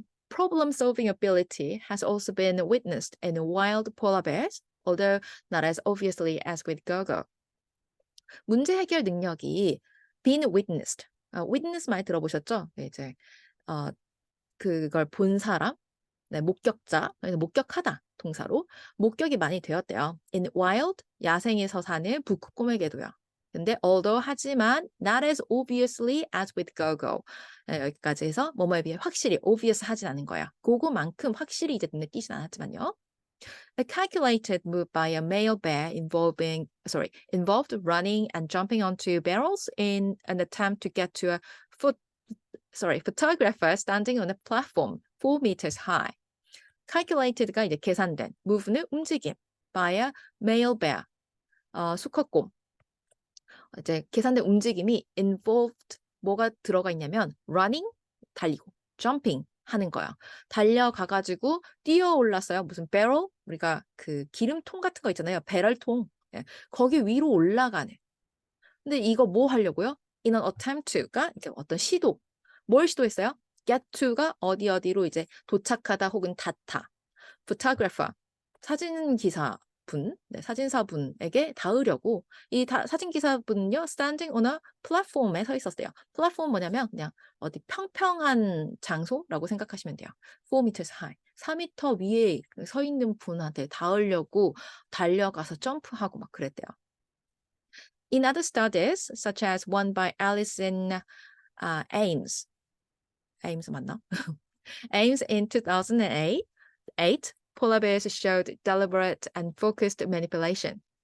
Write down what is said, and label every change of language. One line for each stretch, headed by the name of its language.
English: Problem solving ability has also been witnessed in wild polar bears, although not as obviously as with Gogo.
Korean: 문제 해결 능력이 been witnessed. witness 많이 들어보셨죠? 네, 이제 그걸 본 사람, 네, 목격자, 목격하다 동사로 목격이 많이 되었대요. In wild, 야생에서 사는 북극곰에게도요. 근데 although 하지만
English: not as obviously as with gogo.
Korean: 네, 여기까지 해서 뭐뭐에 비해 확실히 obvious 하진 않은 거야. 그거만큼 확실히 이제 눈에 띄진 않았지만요.
English: A calculated move by a male bear involved running and jumping onto barrels in an attempt to get to a photographer standing on a platform 4 meters high.
Korean: calculated가 이제 계산된, move는 움직임,
English: by a male bear,
Korean: 수컷곰. 이제 계산된 움직임이 involved, 뭐가 들어가 있냐면 running, 달리고, jumping 하는 거야. 달려가가지고 뛰어 올랐어요. 무슨 barrel? 우리가 그 기름통 같은 거 있잖아요. 배럴통. 예, 거기 위로 올라가는. 근데 이거 뭐 하려고요? In an attempt to가 이제 어떤 시도. 뭘 시도했어요? get to가 어디로 이제 도착하다 혹은 닿다. photographer, 사진기사분, 네, 사진사분에게 닿으려고 이 사진기사분은요,
English: standing on a platform
Korean: 에 서 있었대요. 플랫폼 뭐냐면 그냥 어디 평평한 장소라고 생각하시면 돼요.
English: 4 meters high,
Korean: 4m 위에 서 있는 분한테 닿으려고 달려가서 점프하고 막 그랬대요.
English: In other studies, such as one by Alison Ames
Korean: 맞나?
English: Ames in 2008, polar bears showed deliberate and focused manipulation.